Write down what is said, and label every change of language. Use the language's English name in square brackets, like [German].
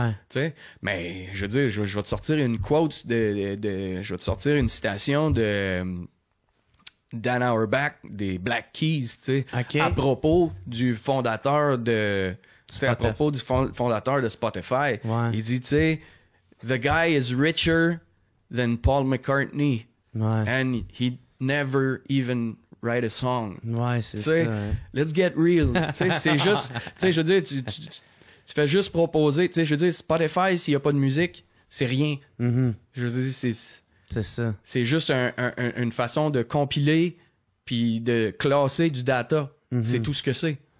[French] Tu sais, mais je veux dire, je vais te sortir une quote je vais te sortir une citation de Dan Auerbach des Black Keys, tu sais, à propos du fondateur de fondateur de Spotify. Il dit, tu sais, [English] the guy is richer than Paul McCartney and he never even write a song. [French] C'est ça. [English] Let's get real. [French] Tu sais, c'est juste, tu sais, je veux dire, tu fais juste proposer, tu sais, je veux dire, Spotify, s'il n'y a pas de musique, c'est rien. Je veux dire, c'est ça. C'est juste une façon de compiler puis de classer du data. C'est tout ce que c'est.